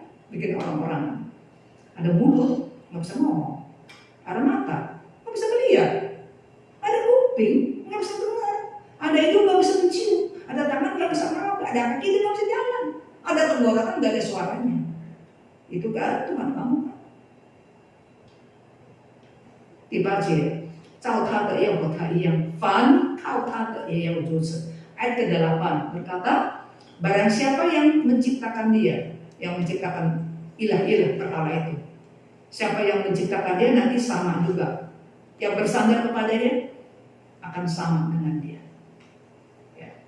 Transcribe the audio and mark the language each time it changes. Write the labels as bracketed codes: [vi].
[id] Bikin orang-orang ada mulut nggak bisa ngomong, ada mata nggak bisa melihat, ada kuping nggak bisa dengar, ada hidung nggak bisa mencium, ada tangan nggak bisa meraba, ada kaki nggak bisa jalan, ada tenggorokan nggak ada suaranya. Itu kan Tuhan kamu kan. [zh] 第8节，照他的要和他一样，凡靠他的也要如此。 [id] Ayat ke-8 berkata, barang siapa yang menciptakan dia, yang menciptakan ilah-ilah berhala itu. Siapa yang menciptakan dia nanti sama juga. Yang bersandar kepadanya akan sama dengan dia. Ya.